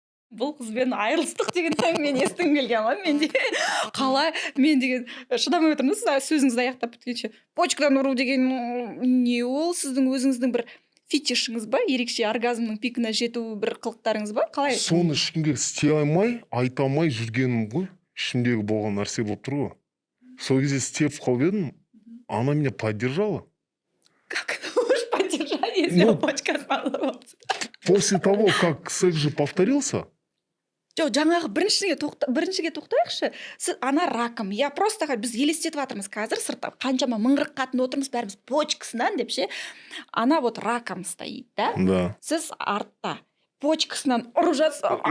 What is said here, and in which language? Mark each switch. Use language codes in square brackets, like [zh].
[kk] Бұл қызбен айырылыстық деген мен естігім келген ғой менде. Қалай мен деген шыдамай отырмын, сіз сөзіңізді аяқтап біткенше. Почкадан ұру деген не ол? Сіздің өзіңіздің бір фетишіңіз ба? Ерекше оргазмның пикіне жету бір қылықтарыңыз ба? Қалай? Соны ешкімге істей алмай, айта алмай жүргенім ғой. Ішімдегі болған нәрсе болып тұр ғой. Сол кезде істеп қалып едім, [ru] она меня поддержала. Как ты можешь поддержать, если [kk] почкасынан ұрып? [ru] После того, как секс же повторился, [kk] Жоқ, жаңағы біріншіге тоқтайықшы. Сіз ана раком. [ru] Я просто [kk] біз елестетіп жатырмыз қазір, сыртта қаншама мыңғырық қатын отырмыз, бәріміз почкасынан деп ше. [ru] Ана вот раком стоит, да? да. [kk] Сіз артта почкасынан ұрып жатсыз.